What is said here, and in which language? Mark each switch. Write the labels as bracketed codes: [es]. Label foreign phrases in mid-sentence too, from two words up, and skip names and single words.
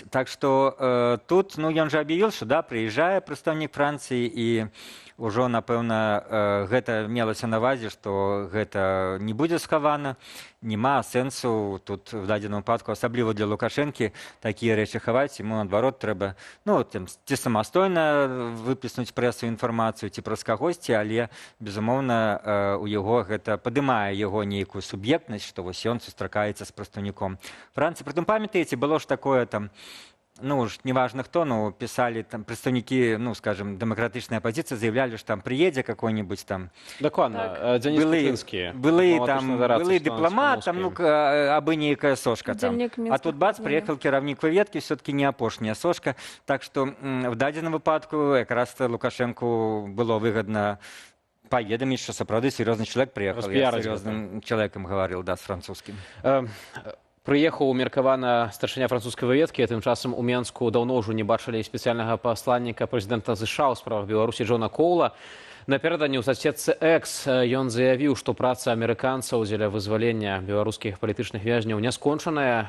[be] Так што тут, ну, ён жа аб'явіў, што да, прыязджае прадстаўнік Францыі, і ўжо, напэўна, гэта мелася на ўвазе, што гэта не будзе схавана, няма сэнсу тут в дадзеным выпадку, асабліва для Лукашэнкі, такія рэчы хаваць, яму наадварот трэба, ну, ці самастойна выплеснуць прэсу інфармацыю, ці праз кагосьці, але, безумоўна, у яго гэта падымае яго нейкую суб'ектнасць, што вось ён сустракаецца з прадстаўніком Францыі. Прытым, памятаеце, было ж такое там, [ru] ну, уж неважно кто, но писали там представники, ну, скажем, демократичной оппозиции, заявляли, что там приедет какой-нибудь там... Докладно, Денис Кутынский. [be] Былый дипломат, там, ну, абы нейкая сошка там. [ru] А тут бац, приехал [be] кіраўнік выведкі, [ru] все-таки не апошняя сошка. Так что в [be] дадзеным выпадку [ru] якраз Лукашенку было выгодно поведомить, что сапраўды серьезный человек приехал. Я с серьезным человеком говорил, да, с французским. [be] Прыехаў меркавана старшыня французскай выведкі, тым часам у Менску даўно ўжо не бачылі спецыяльнага пасланніка прэзідэнта США ў справах Беларусі Джона Коула. Напярэдадні ў сацсетцы X ён заявіў, што праца амерыканцаў дзеля вызвалення беларускіх палітычных вязняў не скончаная.